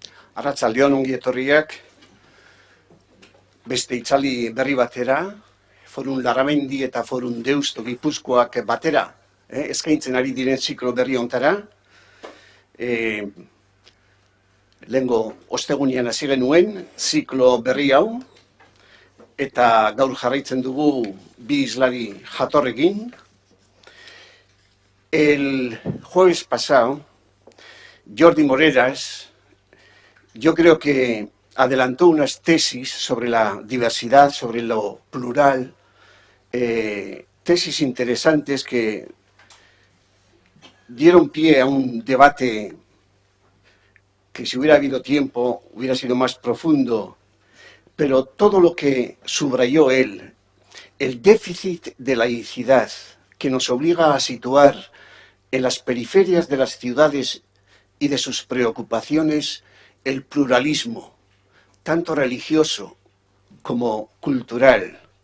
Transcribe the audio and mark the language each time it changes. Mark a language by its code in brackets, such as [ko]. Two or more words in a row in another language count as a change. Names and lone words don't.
[eu] Arratsaldeon ongi etorriak beste itzali berri batera, Forum Larramendi eta Forum Deusto Gipuzkoak batera, eskaintzen ari diren ziklo berri hontara. Lehengo ostegunean hasi genuen ziklo berri hau, eta gaur jarraitzen dugu bi islari jatorrekin. [es] El jueves pasado, Jordi Moreras, yo creo que adelantó unas tesis sobre la diversidad, sobre lo plural, tesis interesantes que dieron pie a un debate que, si hubiera habido tiempo, hubiera sido más profundo, pero todo lo que subrayó él, el déficit de laicidad que nos obliga a situar en las periferias de las ciudades y de sus preocupaciones el pluralismo, tanto religioso como cultural,